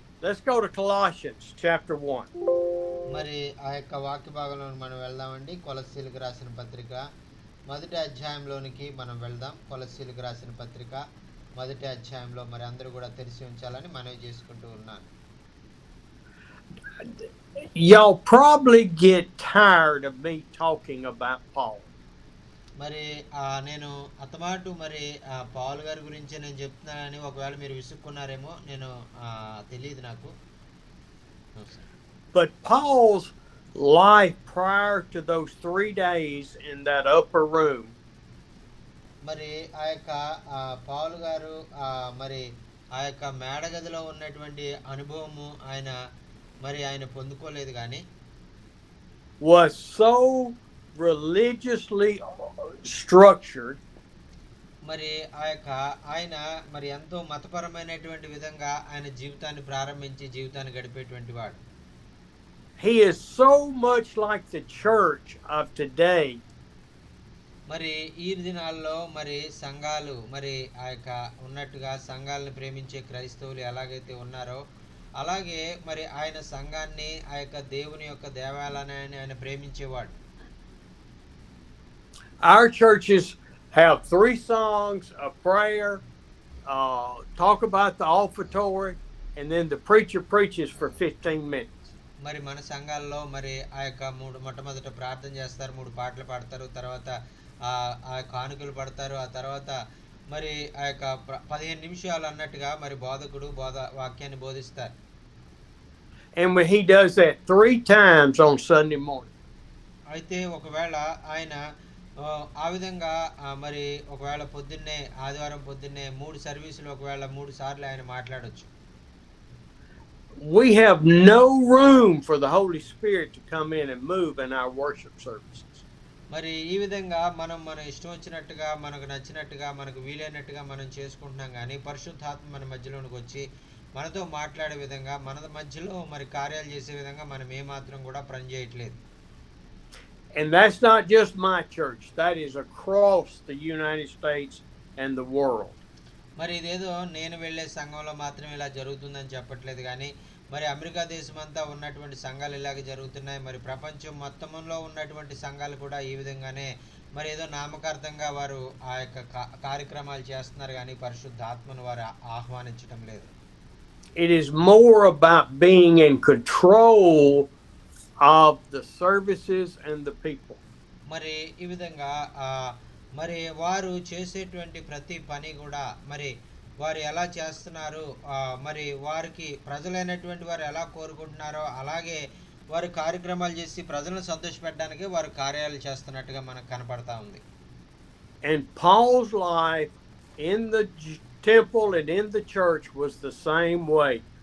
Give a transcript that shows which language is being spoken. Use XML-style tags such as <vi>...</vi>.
<en>Let's go to Colossians chapter 1.</en> <te>మరి ఆ యొక్క వాక్య భాగంలో మనం వెళ్దామండి. కొలస్సీలకు రాసిన పత్రిక మొదటి అధ్యాయంలోనికి మనం వెళ్దాం. కొలస్సీలకు రాసిన పత్రిక మొదటి అధ్యాయంలో మరి అందరూ కూడా తెరిచి ఉంచాలని మనవి చేసుకుంటూ ఉన్నాను.</te> <en>Y'all probably get tired of me talking about Paul.</en> <te>మరి నేను అతమాటు మరి పౌలు గారి గురించి నేను చెప్తున్నానని ఒకవేళ మీరు విసుక్కున్నారేమో, నేను తెలియదు నాకు.</te> <en>But Paul's life prior to those 3 days in that upper room</en> <te>మరి ఆ యొక్క పౌలు గారు మరి ఆ యొక్క మేడగదిలో ఉన్నటువంటి అనుభవము ఆయన పొందుకోలేదు. కానీ</te> <en>was so religiously structured</en> <te>మరి ఆయన మరి ఎంతో మతపరమైనటువంటి విధంగా ఆయన జీవితాన్ని ప్రారంభించి జీవితాన్ని గడిపేటువంటి వాడు.</te> <en>He is so much like the church of today.</en> <te>మరి ఈ దినాల్లో మరి సంఘాలు మరి ఆ యొక్క ఉన్నట్టుగా సంఘాలను ప్రేమించే క్రైస్తవులు ఎలాగైతే ఉన్నారో అలాగే మరి ఆయన సంఘాన్ని ఆ యొక్క దేవుని యొక్క దేవాలయాన్ని ఆయన ప్రేమించేవాడు.</te> <en>Our churches have 3 songs, a prayer, talk about the offertory, and then the preacher preaches for 15 minutes.</en> <te>మరి మన సంఘాల్లో మరి ఆ యొక్క మొట్టమొదట ప్రార్థన చేస్తారు, 3 పాటలు పాడతారు, తర్వాత ఆ కానుకలు పడతారు, ఆ తర్వాత మరి ఆ యొక్క 15 నిమిషాలు అన్నట్టుగా మరి బోధకుడు వాక్యాన్ని బోధిస్తారు.</te> <en>And when he does that 3 times on Sunday morning.</en> <te>అయితే ఒకవేళ ఆయన ఆ విధంగా మరి ఒకవేళ పొద్దున్నే ఆదివారం పొద్దున్నే 3 సర్వీసులు ఒకవేళ 3 సార్లు ఆయన మాట్లాడొచ్చు.</te> <en>We have no room for the Holy Spirit to come in and move in our worship services.</en> <te>మరి ఈ విధంగా మన ఇష్టం వచ్చినట్టుగా మనకు నచ్చినట్టుగా మనకు వీలైనట్టుగా మనం చేసుకుంటున్నాం. కానీ పరిశుద్ధాత్మ మన మధ్యలోనికి వచ్చి మనతో మాట్లాడే విధంగా మన మధ్యలో మరి కార్యాలు చేసే విధంగా మనం ఏమాత్రం కూడా పని చేయట్లేదు.</te> <en>And that's not just my church. That is across the United States and the world.</en> <te>మరి ఇదేదో నేను వెళ్ళే సంఘంలో మాత్రం ఇలా జరుగుతుందని చెప్పట్లేదు. కానీ మరి అమెరికా దేశమంతా ఉన్నటువంటి సంఘాలు ఇలాగే జరుగుతున్నాయి. మరి ప్రపంచం మొత్తంలో ఉన్నటువంటి సంఘాలు కూడా ఈ విధంగానే మరి ఏదో నామకార్థంగా వారు ఆ యొక్క కార్యక్రమాలు చేస్తున్నారు. కానీ పరిశుద్ధాత్మను వారు ఆహ్వానించడం లేదు.</te> <en>It is more about being in control of the services and the people.</en> <te>మరి ఈ విధంగా మరి వారు చేసేటువంటి ప్రతి పని కూడా మరి వారు ఎలా చేస్తున్నారు, మరి వారికి ప్రజలైనటువంటి వారు ఎలా కోరుకుంటున్నారో అలాగే వారు కార్యక్రమాలు చేసి ప్రజలను సంతోషపెట్టడానికి వారు కార్యాలు చేస్తున్నట్టుగా మనకు కనపడతా ఉంది.</te> <en>And Paul's life in the temple and in the church was the same way.</en>